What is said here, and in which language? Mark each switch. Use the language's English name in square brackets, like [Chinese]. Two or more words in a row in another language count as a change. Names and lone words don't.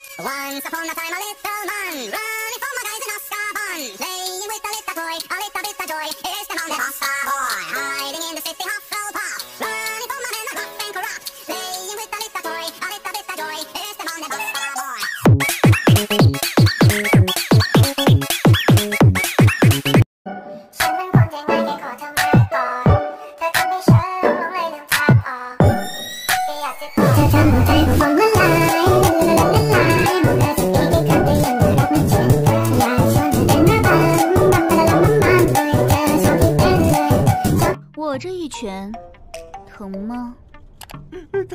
[English] Once upon a time, a little man running for my guys in Azkaban, playing with a little toy, a little bit of joy. Here's the man, the Buster Boy, hiding in the city Hufflepuff, running for my men, rough and corrupt, playing with a little toy, a little bit of joy. Here's the man, the Buster Boy. [Thai] ฉันเป็นคนที่ไม่ได้ขอเธอมาก่อนเธอทำให้ฉันหลงไหลลืมทางออกแค่อยากจะขอเธอทำหัวใจของผมละลาย [Chinese] 我这一拳疼吗？疼，